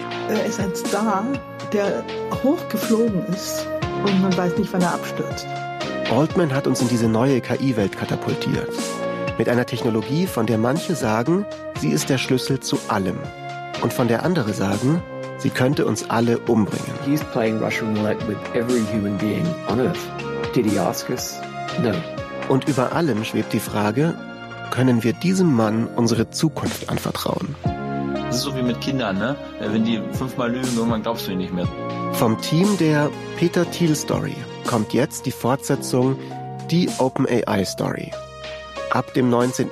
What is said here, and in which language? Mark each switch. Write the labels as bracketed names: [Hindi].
[German] Er ist ein Star, der hochgeflogen ist und man weiß nicht, wann er abstürzt. Altman hat uns in diese neue KI-Welt katapultiert. Mit einer Technologie, von der manche sagen, sie ist der Schlüssel zu allem. Und von der andere sagen, sie könnte uns alle umbringen. [English] He's playing Russian roulette with every human being on Earth. Did he ask us? No. [German] Und über allem schwebt die Frage, können wir diesem Mann unsere Zukunft anvertrauen? Das ist so wie mit Kindern, ne? Wenn die 5-mal lügen, irgendwann glaubst du ihnen nicht mehr. Vom Team der Peter Thiel Story kommt jetzt die Fortsetzung, die OpenAI Story. Ab dem 19.